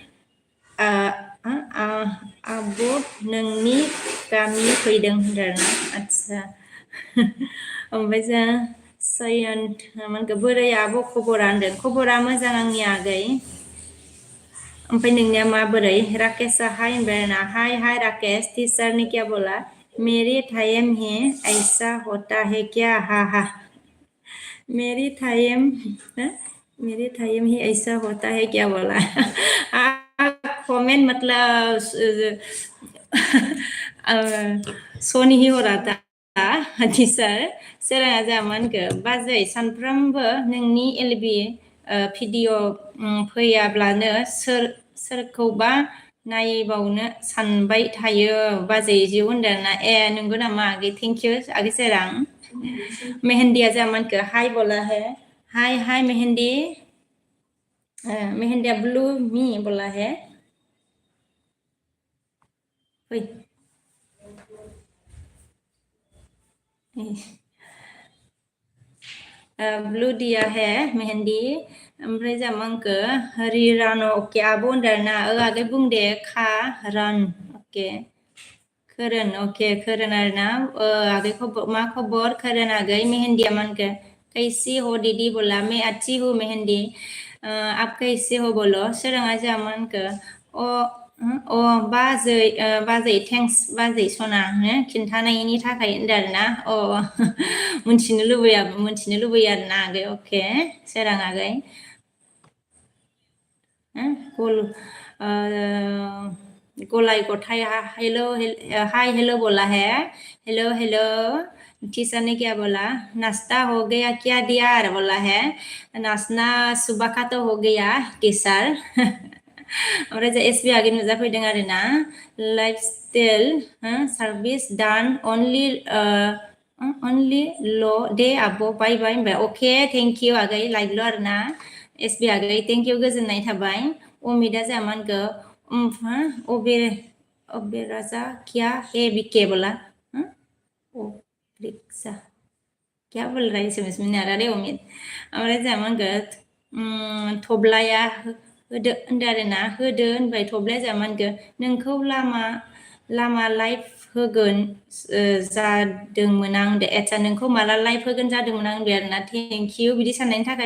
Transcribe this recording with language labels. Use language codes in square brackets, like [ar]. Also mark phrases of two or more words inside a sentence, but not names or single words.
[brx] आब' नोंनि गामि फैदों होनदोंना आदसा ओमफ्राय जा सयन्त मानखो बोरै आब' खबरा होनदों खबरा मोजां आंनि आगै ओमफ्राय नोंनिया माबोरै राकेशआ हाय होनबायना [hi] हाय राकेश टीचर ने क्या बोला मेरे टाइम है ऐसा होता है क्या हा मेरे टाइम ही ऐसा होता है क्या बोला कमेंट मतलब सो नहीं हो रहा था [brx] टीचार सोराङा जामानखो बाजै सानफ्रामबो नोंनि एलबि भिडिअ फैयाब्लानो सोरखौबा नायबावनो सानबाय थायो बाजै जिउ होनदोंना नंगौ नामा आगै [en] thank you [brx] आगै सोरां मेहेन्दिया जामानखो हाय [hi] बोला है [brx] हाय [hi] मेहेन्दिया ब्लू मी बोला है ब्लू दिया है मेहेन्दी [brx] ओमफ्राय जामानखो रिरानो अके आब' होनदोंना आगै बुं दे खा रान अके खोरोन अके खोरोन आरोना आगै मा खबर खोरोन आगै मेहेन्दिया मानखो [hi] कैसी हो दीदी बोला मैं अच्छी हूँ मेहेन्दी आप कैसे हो बोलो [brx] सोराङा जामानखो बाजै थेंक्स बाजै सना खिन्थानायनि थाखाय होनदों आरोना मोनथिनो लुबैयो आरोना आगै अके सोरां आगै गलाय गथाय [hi] हेलो बोला है हेलो टीचर ने क्या बोला नाश्ता हो गया क्या दिया बोला है नाश्ता सुबह का तो हो गया टीचर [brx] ओमफ्राय जे एसबि आगै नुजाफैदों आरोना [en] life style service done [brx] अनलि ल' दे आब' बाय होनबाय अके [en] thank you [brx] आगै लाइकल' आरोना एसबि आगै [en] thank you [brx] गोजोननाय थाबाय अमिदा जामानखो [hi] अबे राजा क्या है बिके बोला रिक्सा क्या बोल रहा है समझ में नहीं आ रहा रे अमित [brx] ओमफ्राय जामानखो थब्लाया होदो होनदो आरोना होदो होनबाय थब्लाया जामानखो नोंखौ लामा लाइफ होगोन जादोंमोन आं दे आदसा नोंखौ माला लाइफ होगोन जादोंमोन आं दे आरोना [en] thank you [brx] बिदि साननायनि थाखाय